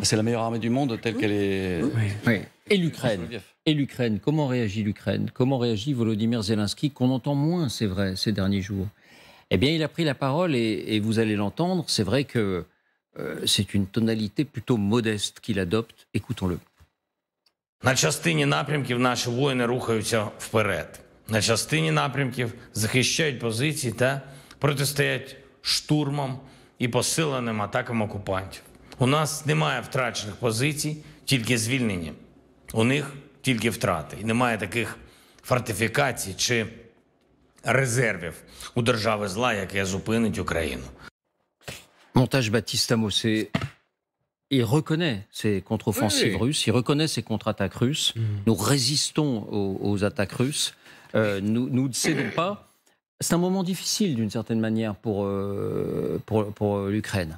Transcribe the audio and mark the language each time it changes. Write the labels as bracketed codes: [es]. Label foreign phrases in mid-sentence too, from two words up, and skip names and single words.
[fr] C'est la meilleure armée du monde, telle qu'elle est... Oui. Et l'Ukraine, comment réagit l'Ukraine ? Comment réagit Volodymyr Zelensky, qu'on entend moins, c'est vrai, ces derniers jours ? Eh bien, il a pris la parole et vous allez l'entendre. C'est vrai que c'est une tonalité plutôt modeste qu'il adopte. Écoutons-le. [uk] На частині напрямків наші воїни рухаються вперед. На частині напрямків захищають позиції та протистоять штурмам і посиленим атакам окупантів. У нас немає втрачених позицій, тільки звільнення. У них тільки втрати. І немає таких фортифікацій чи резервів у держави зла, яке зупинить Україну. [fr] Montage Baptiste Amossé, il reconnaît ces contre-offensives russes, il reconnaît ces contre-attaques russes. Nous résistons aux attaques russes. Nous ne cédons pas. C'est un moment difficile, d'une certaine manière, pour l'Ukraine.